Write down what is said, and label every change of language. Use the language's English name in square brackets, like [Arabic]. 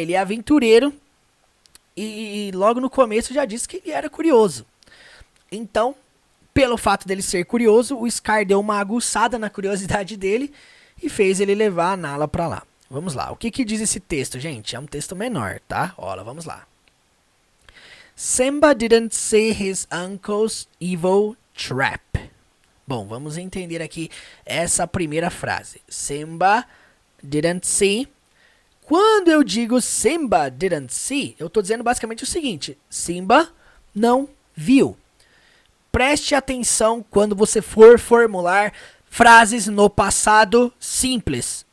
[Portuguese] Ele é aventureiro e logo no começo já disse que ele era curioso. Então, pelo fato dele ser curioso, o Scar deu uma aguçada na curiosidade dele e fez ele levar a Nala pra lá. Vamos lá. O que diz esse texto, gente? É um texto menor, tá? Olha, vamos lá. [English] Simba didn't see his uncle's evil trap. [Portuguese] Bom, vamos entender aqui essa primeira frase. [English] Simba didn't see. [Portuguese] Quando eu digo [English] Simba didn't see, [Portuguese] eu tô dizendo basicamente o seguinte. Simba não viu. Preste atenção quando você for formular frases no passado simples.